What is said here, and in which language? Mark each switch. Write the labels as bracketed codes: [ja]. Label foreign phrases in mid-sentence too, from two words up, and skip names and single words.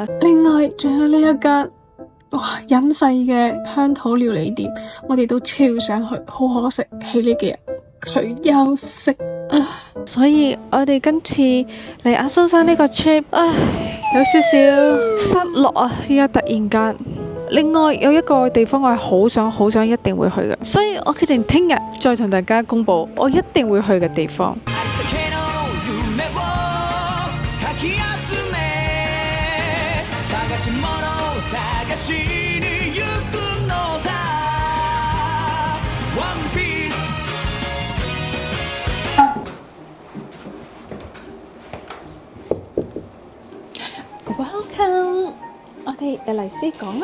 [yue] 另外仲有呢一間隱世嘅鄉土料理店，我哋都超想去，好可惜喺呢幾日佢休息所以我哋今次嚟阿蘇山呢個 trip， 有少少失落啊！依家突然間。另外有一個地方我係好想一定會去嘅，所以我決定聽日再同大家公佈我一定會去嘅地方。 [ja] き集め探し物を探しに行くのさ One Piece [yue] Welcome，我哋嚟先講啦。